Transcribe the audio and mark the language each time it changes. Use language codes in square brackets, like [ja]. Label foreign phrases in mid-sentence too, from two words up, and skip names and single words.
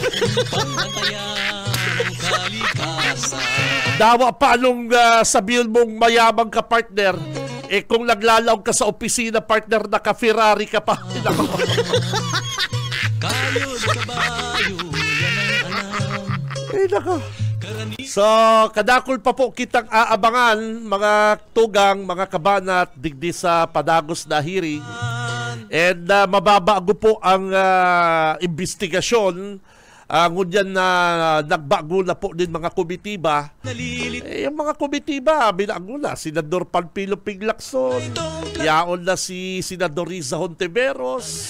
[bik] Dawa pa nung sabihin mong mayamang ka, partner, kung naglalaw ka sa opisina, partner, naka-Ferrari ka pa. Ay, nako. So, kadakol pa po kitang aabangan, mga tugang, mga kabanat, digdi sa padagos na hearing. [tl] And mababago po ang investigasyon. [bik] Ngunyan na nagbago na po din mga komitiba. [tl] Yung mga komitiba, binago na. Senador Panfilo Pinglacson, yaon na si Senador Riza Hontiveros.